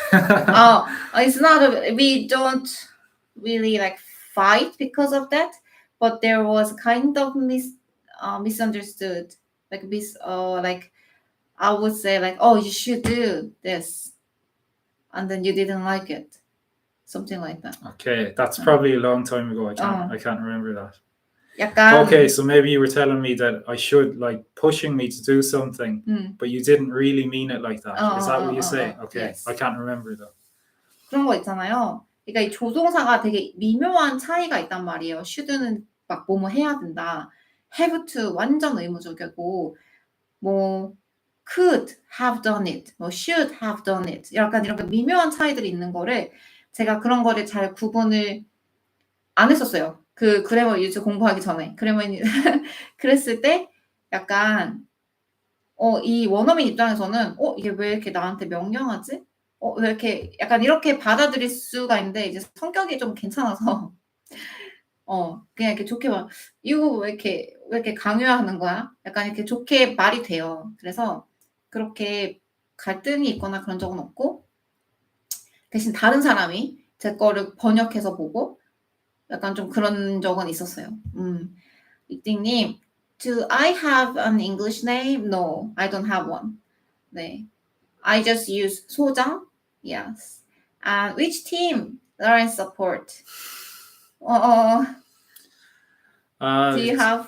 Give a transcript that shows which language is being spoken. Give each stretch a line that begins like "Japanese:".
English: It's not we don't really like fight because of that, but there was kind of misunderstood, like like I would say like, oh, you should do this, and then you didn't like it, something like that. Okay, that's probably a long time ago. I can't remember that.
Korean: 약간,
English: okay, so maybe you were telling me that I should, like, pushing me to do something, but you didn't really mean it like that. Is that what you say? Okay, yes. I can't remember though.
Korean: 그런 거 있잖아요. 그러니까 이 조동사가 되게 미묘한 차이가 있단 말이에요. should는 막 뭐뭐 해야 된다.
English: have to
Korean: 완전 의무적이고,
English: 뭐 could have done it, 뭐 should have done it.
Korean: 약간 이렇게 미묘한 차이들이 있는 거를 제가 그런 거를 잘 구분을 안 했었어요. 그 그래머 유즈 공부하기 전에. 그래머 그랬을 때 약간 이 원어민 입장에서는 이게 왜 이렇게 나한테 명령하지? 왜 이렇게 약간 이렇게 받아들일 수가 있는데 이제 성격이 좀 괜찮아서 그냥 이렇게 좋게 막 이거 왜 이렇게 강요하는 거야? 약간 이렇게 좋게 말이 돼요. 그래서 그렇게 갈등이 있거나 그런 적은 없고 대신 다른 사람이 제 거를 번역해서 보고 약간 좀 그런 적은 있었어요.
English: 이띵님, do I have an English name? No, I don't have one. 네, I just use 소장. Yes. And which team are in support? Do you have